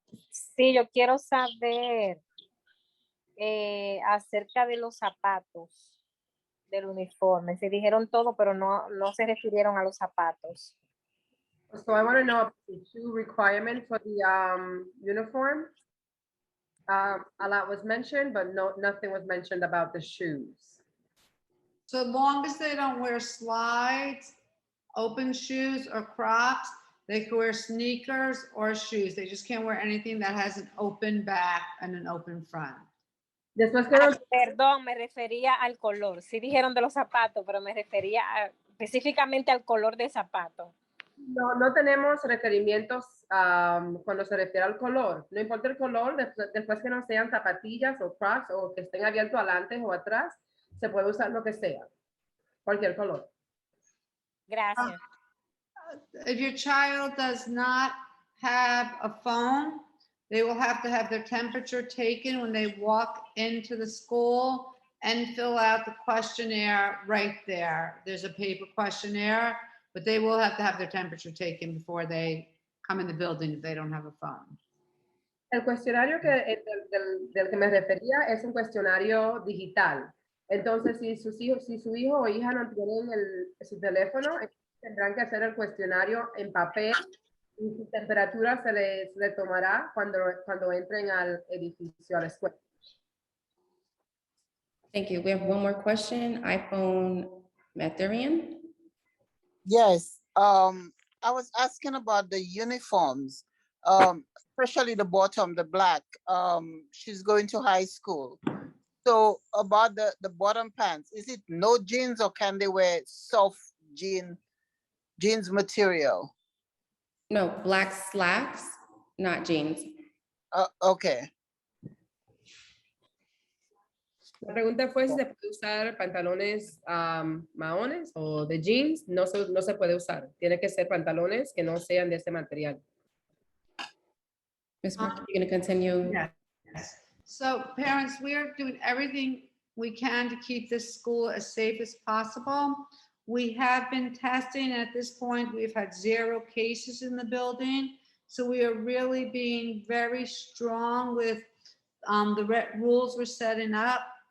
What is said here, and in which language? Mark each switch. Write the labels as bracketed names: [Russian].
[Spanish] Sí, yo quiero saber acerca de los zapatos del uniforme. Se dijeron todo, pero no se refirieron a los zapatos. [English] So I want to know the shoe requirement for the uniform. A lot was mentioned, but nothing was mentioned about the shoes. So long as they don't wear slides, open shoes or Crocs, they can wear sneakers or shoes. They just can't wear anything that has an open back and an open front. [Spanish] Después que Perdón, me refería al color. Sí dijeron de los zapatos, pero me refería específicamente al color de zapato. No tenemos requerimientos cuando se refiere al color. No importa el color, después que no sean zapatillas o Crocs o que estén abiertos adelante o atrás, se puede usar lo que sea, cualquier color. Gracias. [English] If your child does not have a phone, they will have to have their temperature taken when they walk into the school and fill out the questionnaire right there. There's a paper questionnaire, but they will have to have their temperature taken before they come in the building if they don't have a phone. [Spanish] El cuestionario del que me refería es un cuestionario digital. Entonces, si su hijo o hija no tienen su teléfono, tendrán que hacer el cuestionario en papel y su temperatura se le tomará cuando entren al edificio, a la escuela. [English] Thank you. We have one more question. iPhone Matherian. Yes, I was asking about the uniforms, especially the bottom, the black. She's going to high school. So about the bottom pants, is it no jeans or can they wear soft jeans material? No, black slacks, not jeans. Okay. [Spanish] La pregunta fue si se puede usar pantalones maones o de jeans. No se puede usar. Tiene que ser pantalones que no sean de ese material. [English] Ms. Mark, you're going to continue? Yes. So parents, we are doing everything we can to keep this school as safe as possible. We have been testing. At this point, we've had 0 cases in the building. So we are really being very strong with the rules we're setting up.